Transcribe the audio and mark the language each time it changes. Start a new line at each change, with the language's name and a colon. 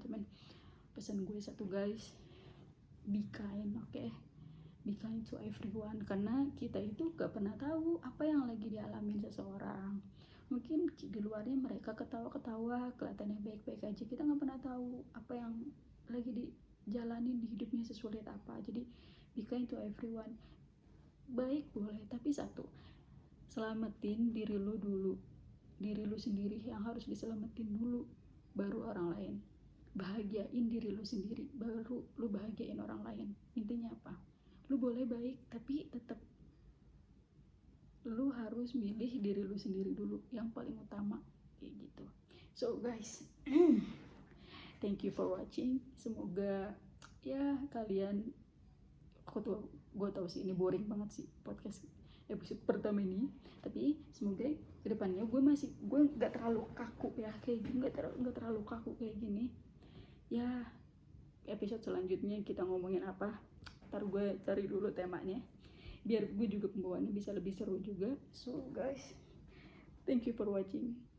Indonesian: Cuman pesan gue satu guys,
English: be kind, okay? Be kind to everyone,
Indonesian: karena kita itu gak pernah tahu apa yang lagi dialamin seseorang. Mungkin di luarnya mereka ketawa-ketawa, kelihatannya baik-baik aja, kita gak pernah tahu apa yang lagi dijalanin di hidupnya, sesulit apa. Jadi
English: be kind to everyone.
Indonesian: Baik boleh, tapi satu, selamatin diri lu dulu, diri lu sendiri yang harus diselamatin dulu, baru orang lain. Bahagiain diri lu sendiri, baru lu bahagiain orang lain. Intinya apa? Lu boleh baik, tapi tetap lu harus milih diri lu sendiri dulu, yang paling utama kayak gitu.
English: So guys, thank you for watching.
Indonesian: Semoga ya kalian, gue tau sih ini boring banget sih podcast episode pertama ini, tapi semoga kedepannya gue nggak terlalu kaku ya kayak gini, nggak terlalu kaku kayak gini ya. Episode selanjutnya kita ngomongin apa, ntar gue cari dulu temanya biar gue juga pembawaannya bisa lebih seru juga.
English: So guys, thank you for watching.